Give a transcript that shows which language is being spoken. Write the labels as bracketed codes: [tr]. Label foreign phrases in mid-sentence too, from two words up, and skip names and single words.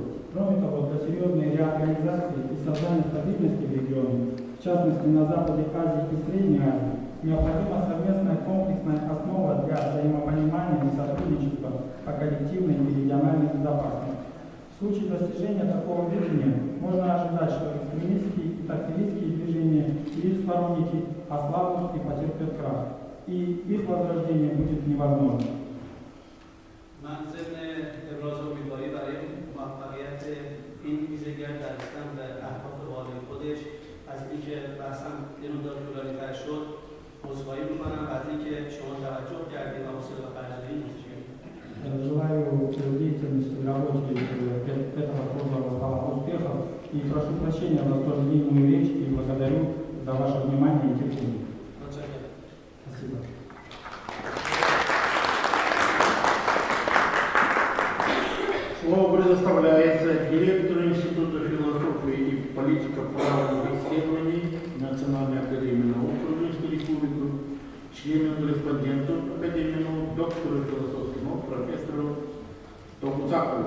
[ru] Кроме того, для серьезной реорганизации и создания стабильности в регионе, в частности на Западе Азии и Средней Азии, необходима совместная комплексная основа для взаимопонимания и сотрудничества по коллективной и региональной безопасности. В случае достижения такого видения можно ожидать, что экстремистские и тактивистские движения или сторонники ослабнут и потерпят крах, и их возрождение будет невозможно. [fa] من ضمن ابراز امیدواری برای موفقیت این ویزه‌گر در رسیدن به اهداف واقعی خودش از اینکه بحثم یه مقدار طولانی‌تر شد عذرخواهی می‌کنم و از اینکه شما توجه کردید و حوصله و خرج دادید. [ru] Желаю деятельности рабочей этого фонда успехов и прошу прощения за столь длинную речь и благодарю за ваше внимание и терпение. Спасибо. Слово предоставляется директору Института философии и политико-правовых исследований Национальной академии наук Румынской Республики, члену-корреспонденту Академии наук, доктору философских наук, профессору Токуцакову.